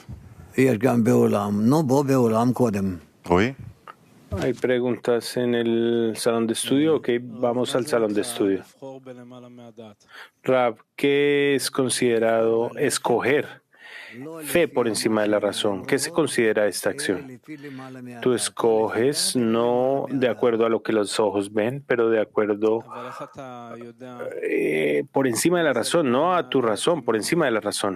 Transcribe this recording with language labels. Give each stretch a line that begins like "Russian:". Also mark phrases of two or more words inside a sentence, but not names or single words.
Hebrew: יש גם באולם. נו, בוא באולם קודם. רועי?
Spanish: ¿Hay preguntas en el salón de estudio? Ok, vamos al salón de estudio. Rab, ¿qué es considerado escoger? Fe por encima de la razón. ¿Qué se considera esta acción? Tú escoges no de acuerdo a lo que los ojos ven, pero de acuerdo por encima de la razón, no a tu razón, por encima de la razón.